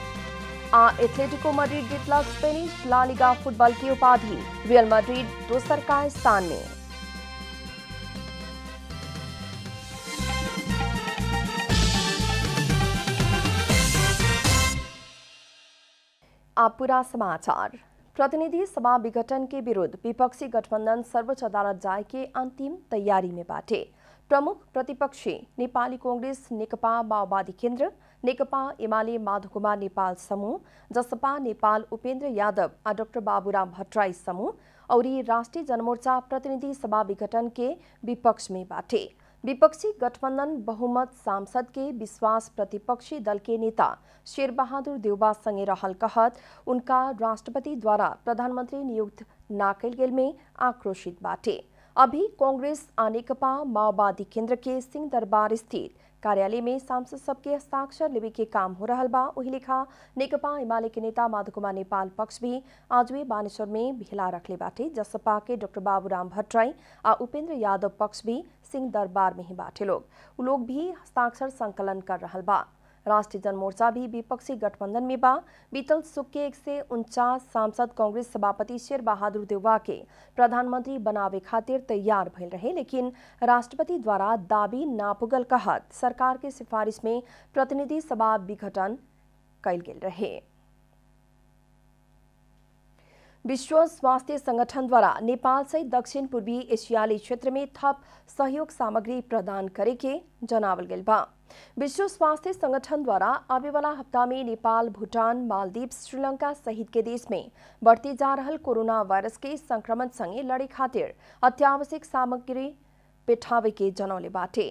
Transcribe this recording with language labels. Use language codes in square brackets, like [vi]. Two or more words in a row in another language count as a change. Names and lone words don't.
[bho] एथलेटिको मैड्रिड जीतलक स्पेनिश ला लिगा फुटबॉल की उपाधि, रियल मैड्रिड दोसर का स्थान में। आप पूरा समाचार। प्रतिनिधि सभा विघटन के विरुद्ध विपक्षी गठबंधन सर्वोच्च अदालत जाए के अंतिम तैयारी में बाटे। प्रमुख प्रतिपक्षी नेपाली कांग्रेस, नेकपा माओवादी केन्द्र, नेकपा एमाले माधवकुमार नेपाल समूह, जसपा नेपाल उपेन्द्र यादव आ डाक्टर बाबुराम भट्टराई समूह और राष्ट्रीय जनमोर्चा प्रतिनिधि सभा विघटन के विपक्ष में बाटे। विपक्षी गठबंधन बहुमत सांसद के विश्वास प्रतिपक्षी दल के नेता शेरबहादुर देउबा संगे रहल कहत उनका राष्ट्रपति द्वारा प्रधानमंत्री नियुक्त ना कइल गेल में आक्रोशित बाटे। अभी कांग्रेस आ नेकपा माओवादी केन्द्र के सिंह दरबार स्थित कार्यालय में सांसद सबके हस्ताक्षर लेवे के काम हो रहा बा। वही लेखा नेकपा एमाले के नेता माधवकुमार नेपाल पक्ष भी आज वे बानेश्वर में भेला रखले बाटे। जसपा के डॉक्टर बाबूराम भट्टराई आ उपेन्द्र यादव पक्ष भी सिंह दरबार में ही बाटे। लोग भी हस्ताक्षर संकलन कर रहा बा। राष्ट्रीय जनमोर्चा भी विपक्षी गठबंधन में बा। बीतल सुख के 149 सांसद कांग्रेस सभापति शेरबहादुर देउबा के प्रधानमंत्री बनावे खातिर तैयार भइल रहे, लेकिन राष्ट्रपति द्वारा दाबी ना पुगल कहत सरकार के सिफारिश में प्रतिनिधि सभा विघटन कइल गेल रहे। विश्व स्वास्थ्य संगठन द्वारा नेपाल सहित दक्षिण पूर्वी एशियाली क्षेत्र में थप सहयोग सामग्री प्रदान करे के जनावल गेल बा। विश्व स्वास्थ्य संगठन द्वारा आवे वाला हफ्ता में नेपाल, भूटान, मालदीव, श्रीलंका सहित के देश में बढ़ते जा रहल कोरोना वायरस के संक्रमण संगे लड़े खातिर अत्यावश्यक सामग्री पेठावे के जनौले बाटे।